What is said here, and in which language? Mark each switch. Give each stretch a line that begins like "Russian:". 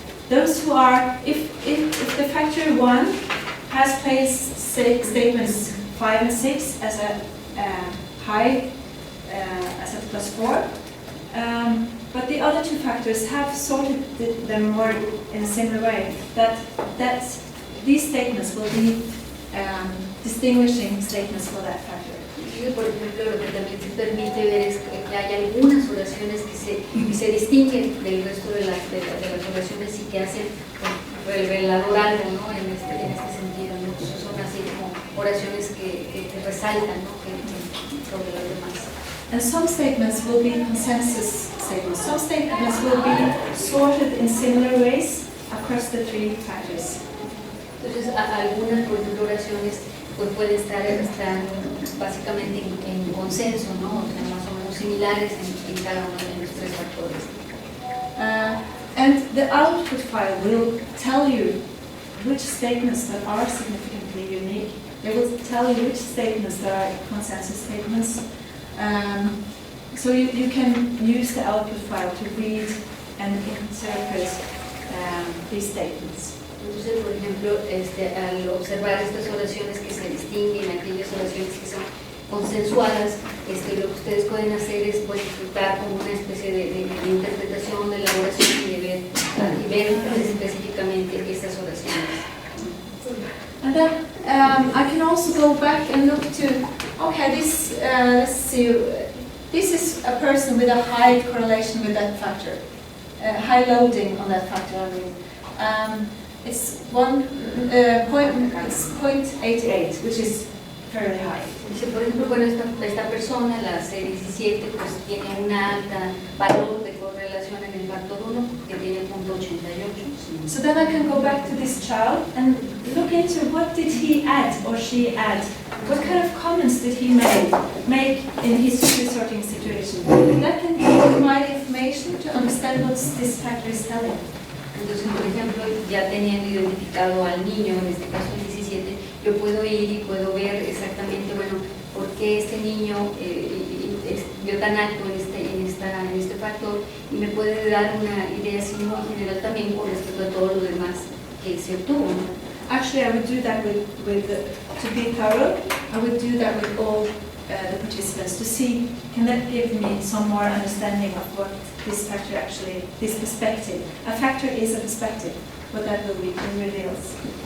English: Those who are, if the factor 1 has placed statements 5 and 6 as a high, as a +4, but the other two factors have sorted them more in a similar way, that these statements will be distinguishing statements for that factor.
Spanish: Por ejemplo, lo que también se permite ver es que hay algunas oraciones que se distinguen del resto de las oraciones y que hacen revelador algo, ¿no? en este sentido, ¿no? Entonces son así como oraciones que resaltan, ¿no? sobre las demás.
English: And some statements will be consensus statements. Some statements will be sorted in similar ways across the three factors.
Spanish: Entonces, algunas, por ejemplo, oraciones pues pueden estar básicamente en consenso, ¿no? O sea, más o menos similares en cada uno de los tres factores.
English: And the output file will tell you which statements that are significantly unique. It will tell you which statements that are consensus statements. So you can use the output file to read and interpret these statements.
Spanish: Entonces, por ejemplo, al observar estas oraciones que se distinguen, aquellas oraciones que son consensuadas, lo que ustedes pueden hacer es disfrutar como una especie de interpretación, de elaboración y ver específicamente estas oraciones.
English: And then I can also go back and look to, okay, this, let's see, this is a person with a high correlation with that factor, high loading on that factor, I mean. It's 0.88, which is fairly high.
Spanish: Dice, por ejemplo, bueno, esta persona, la C17, pues tiene una alta valor de correlación en el factor 1, que tiene 0.88.
English: So then I can go back to this child and look into what did he add or she add. What kind of comments did he make in his sorting situation? And that can provide information to understand what this factor is telling.
Spanish: Entonces, por ejemplo, ya teniendo identificado al niño, en este caso el 17, yo puedo ir y puedo ver exactamente, bueno, por qué este niño dio tan alto en este factor, y me puede dar una idea así muy general también con respecto a todo lo demás que se obtuvo, ¿no?
English: Actually, I would do that to be thorough, I would do that with all the participants to see, can that give me some more understanding of what this factor actually, this perspective. A factor is a perspective, what that will reveals.